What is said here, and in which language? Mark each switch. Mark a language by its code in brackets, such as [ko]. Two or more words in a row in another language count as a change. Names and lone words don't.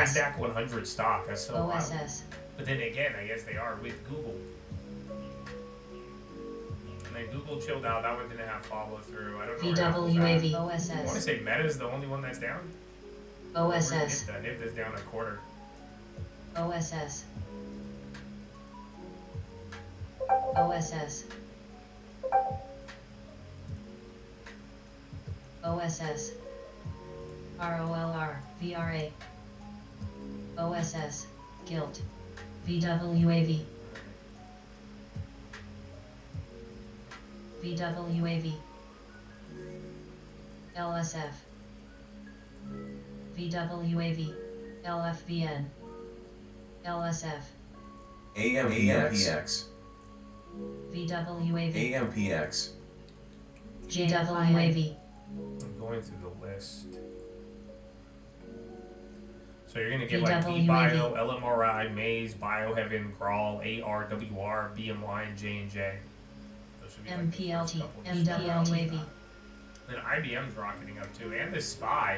[en] Nasdaq 100 stock. That's so wild. OSS. But then again, I guess they are with Google. And then Google chilled out. That one didn't have follow through. I don't know. VWAV. I want to OSS. say Meta's the only one that's down. OSS. NIFTA's down a quarter. OSS. OSS. OSS. ROLR. VRA. OSS. Guilt. VWAV. VWAV. LSF. VWAV. LFBN. LSF. AMPX. VWAV. AMPX. JWAV. I'm going through the list. So you're going to get VWAV. like B-Bio, LMRI, Maze, Bioheaven, Grawl, ARWR, BMY, and J&J. Those should be like the first MPLT. couple. MWAV. Then IBM's rocketing up too, and the SPY.